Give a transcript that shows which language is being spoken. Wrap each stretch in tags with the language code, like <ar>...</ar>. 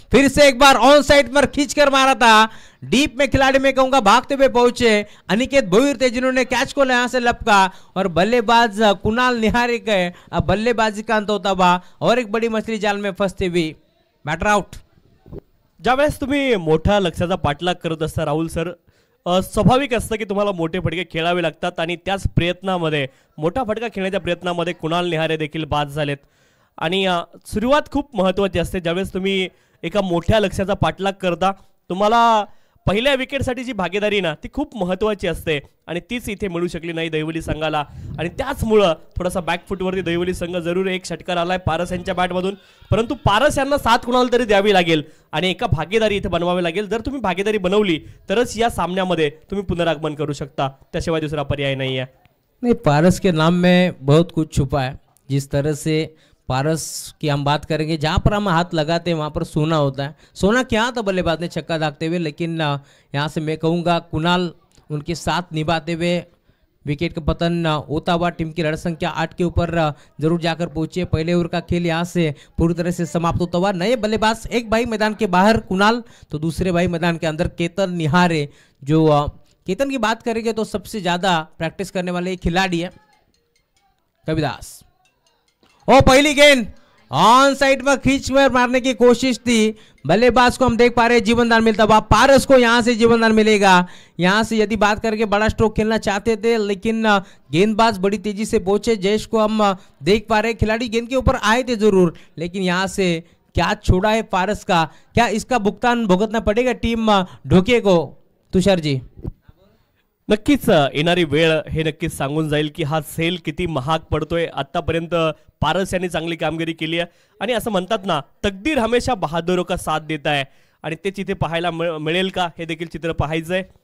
<hi>फिर से एक बार ऑन साइड पर खींचकर मारा था. डीप में खिलाड़ी में कहूंगा भागते हुए पहुंचे अनिकेत भोईर थे, जिन्होंने कैच को यहां से लपका और बल्लेबाज कुणाल निहारे गए. अब बल्लेबाजी का अंत होता हुआ और एक बड़ी मछली जाल में फंसते हुई बैटर आउट.</hi> <mr>ज्यावेळेस तुम्ही मोठ्या लक्ष्याचा पाठलाग करत असता राहुल सर, स्वाभाविक असतं की तुम्हाला मोठे फटके खेळावे लागतात आणि त्याच प्रयत्नामध्ये मोठा फटका खेळण्याच्या प्रयत्नामध्ये कुणाल निहारे देखील बाद झालेत. आणि सुरुवात खूप महत्त्वाची असते. ज्यावेळेस तुम्ही एका मोठ्या लक्ष्याचा पाठलाग करता, तुम्हाला पहिल्या विकेटसाठी जी भागीदारी ना ती खूप महत्त्वाची असते आणि तीच इथे मिळू शकली नाही दहिवली संघाला. आणि त्याचमुळं थोडासा बॅकफुटवरती दहिवली संघ जरूर एक षटकार आलाय पारस यांच्या बॅटमधून, परंतु पारस यांना 7 कुणाला तरी द्यावी लागेल आणि एका भागीदारी इथे बनवावी लागेल. जर तुम्ही भागीदारी बनवली तरच या सामन्यामध्ये तुम्ही पुनरागमन करू शकता, त्याशिवाय दुसरा पर्याय नाही आहे.</mr> <hi>नहीं, पारस के नाम में बहुत कुछ छुपा है. जिस तरह से पारस की हम बात करेंगे, जहाँ पर हम हाथ लगाते हैं वहाँ पर सोना होता है. सोना क्या था बल्लेबाज ने छक्का दागते हुए, लेकिन यहाँ से मैं कहूँगा कुणाल उनके साथ निभाते हुए विकेट का पतन होता हुआ टीम की रन संख्या 8 के ऊपर जरूर जाकर पहुंचे. पहले ओवर का खेल यहाँ से पूरी तरह से समाप्त होता हुआ. नए बल्लेबाज, एक भाई मैदान के बाहर कुणाल, तो दूसरे भाई मैदान के अंदर केतन निहारे. जो केतन की बात करेंगे तो सबसे ज़्यादा प्रैक्टिस करने वाले खिलाड़ी है कविदास. ओ पहली गेंद ऑन साइड में खींच कर मारने की कोशिश थी. बल्लेबाज को हम देख पा रहे हैं जीवनदान मिलता हुआ. पारस को यहां से जीवनदान मिलेगा. यहां से यदि बात करके बड़ा स्ट्रोक खेलना चाहते थे, लेकिन गेंदबाज बड़ी तेजी से पहुंचे. जयेश को हम देख पा रहे हैं, खिलाड़ी गेंद के ऊपर आए थे जरूर, लेकिन यहां से क्या छोड़ा है पारस का. क्या इसका भुगतान भुगतना पड़ेगा टीम ढोके को, तुषार जी?</hi> <mr>नक्कीच येणारी वेळ हे नक्कीच सांगून जाईल की हा सेल किती महाग पडतोय. आतापर्यंत पारस यांनी चांगली कामगिरी केली आहे आणि असं म्हणतात ना,</mr> <hi>तकदीर हमेशा बहादुरों का साथ देता है</hi> <mr>आणि तेच इथे पाहायला मिळेल का हे देखील चित्र पाहायचंय.</mr>